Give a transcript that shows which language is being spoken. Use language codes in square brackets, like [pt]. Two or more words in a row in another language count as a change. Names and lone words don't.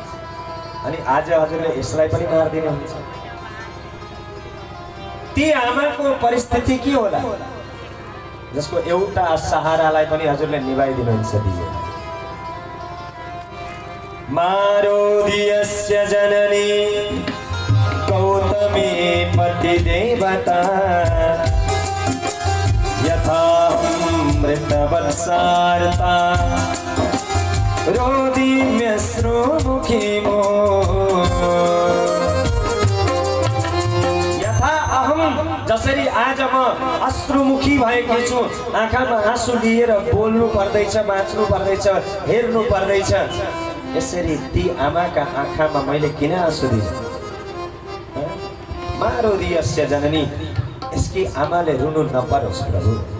[ne] अनि आज हजुरले यसलाई पनि मारिदिनुहुन्छ। ती आमाको परिस्थिति के होला जसको एउटा सहारालाई पनि हजुरले निभाइदिनुहुन्छ दिए। [sa] मारोदियस्य जननी गौतमी पतिदेवता, यथा मृतवत्सारता रोदिम्यश्रुमुखी मो, यथा अहम [ne] जसरी आज म अश्रुमुखी भएकी छु, आँखामा आँसु लिएर बोल्नु पर्दैछ, बाँच्नु पर्दैछ, हेर्नु पर्दैछ, यसरी ती आमाका आँखामा मैले किन आँसु दिएँ? [sa] मारोदियस्य जननी, [ne] यसकी आमाले रुनु नपरोस् प्रभु।